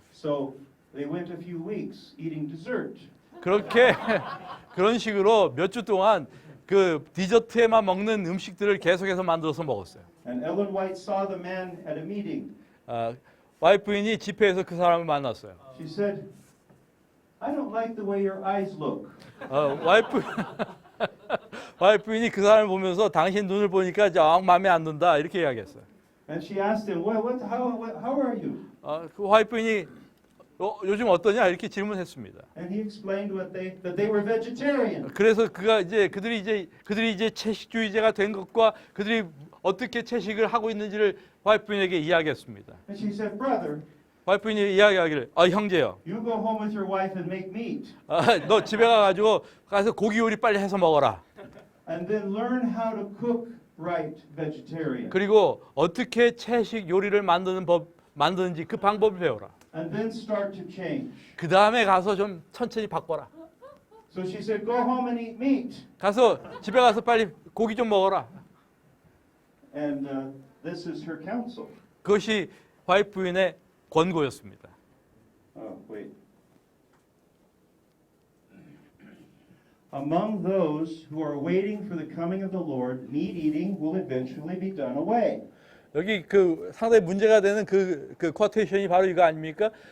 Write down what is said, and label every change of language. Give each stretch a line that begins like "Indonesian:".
English: So they went a few weeks eating dessert.
Korean: 그렇게 그런 식으로 몇 주 동안 그 디저트에만 먹는 음식들을 계속해서 만들어서 먹었어요.
English: And Ellen White saw the man at a meeting.
Korean: 와이프인이 집회에서 그 사람을 만났어요.
English: She said, I don't like the way your eyes look.
Korean: 와이프인이 그 사람을 보면서 당신 눈을 보니까 정 마음에 안 든다 이렇게 이야기했어요.
English: And she asked him, well, how are you?
Korean: 그 와이프인이 요즘 어떠냐 이렇게 질문했습니다.
English: And he explained that they were vegetarian.
Korean: 그래서 그들이 이제 채식주의자가 된 것과 그들이 어떻게 채식을 하고 있는지를 와이프인에게 이야기했습니다.
English: And she said, brother,
Korean: 와이프인이 이야기하기를 형제요.
English: you go home with your wife and make meat.
Korean: 너 집에 가서 고기 요리 빨리 해서 먹어라.
English: And then learn how to cook right vegetarian.
Korean: 그리고 어떻게 채식 요리를 만드는지 그 방법을 배워라.
English: And then start to change.
Korean: 그 다음에 가서 좀 천천히 바꿔라.
English: So she said, go home and eat meat.
Korean: 집에 가서 빨리 고기 좀 먹어라.
English: And this is her counsel.
Korean: 그것이 와이프인의 권고였습니다.
English: Wait. Among those who are waiting for the coming of the Lord, meat eating will eventually be done away.
Korean: 여기 상당히 문제가 되는 그 쿼테이션이 바로 이거 아닙니까?